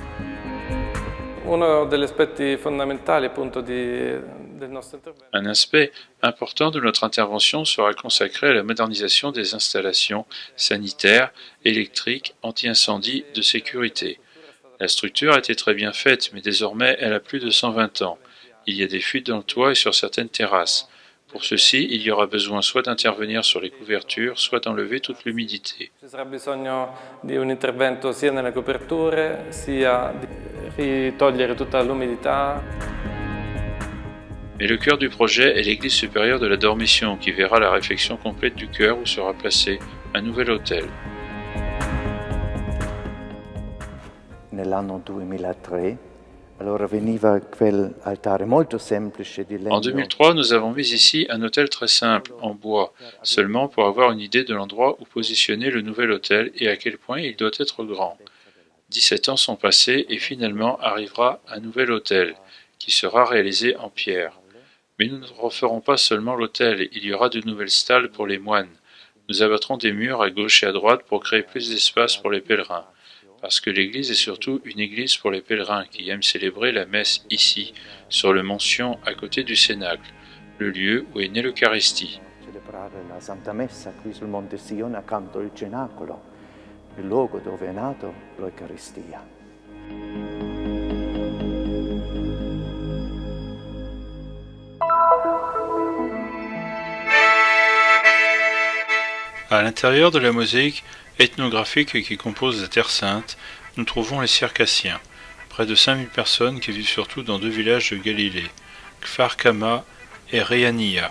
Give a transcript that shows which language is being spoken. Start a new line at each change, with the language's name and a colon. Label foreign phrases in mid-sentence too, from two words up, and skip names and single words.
French: Un aspect important de notre intervention sera consacré à la modernisation des installations sanitaires, électriques, anti-incendie, de sécurité. La structure a été très bien faite, mais désormais elle a plus de 120 ans. Il y a des fuites dans le toit et sur certaines terrasses. Pour ceci, il y aura besoin soit d'intervenir sur les couvertures, soit d'enlever toute l'humidité.
Italian: Ci sarà bisogno di un intervento sia nelle coperture, sia di togliere tutta l'umidità.
French: Mais le cœur du projet est l'église supérieure de la Dormition, qui verra la réfection complète du chœur où sera placé un nouvel autel.
Italian: Nell'anno 2003 allora veniva quell'altare molto semplice di legno.
French: En 2003, nous avons mis ici un autel très simple, en bois, seulement pour avoir une idée de l'endroit où positionner le nouvel autel et à quel point il doit être grand. 17 ans sont passés et finalement arrivera un nouvel autel, qui sera réalisé en pierre. Mais nous ne referons pas seulement l'autel, il y aura de nouvelles stalles pour les moines. Nous abattrons des murs à gauche et à droite pour créer plus d'espace pour les pèlerins. Parce que l'église est surtout une église pour les pèlerins qui aiment célébrer la messe ici, sur le Mention à côté du Cénacle, le lieu où est née l'Eucharistie.
Italian: Celebrare la Santa Messa qui sul Monte Sione accanto al Cenacolo, il luogo dove è nato l'Eucaristia.
French: À l'intérieur de la mosaïque ethnographique qui compose la Terre Sainte, nous trouvons les Circassiens, près de 5000 personnes qui vivent surtout dans 2 villages de Galilée, Kfar Kama et Rehania.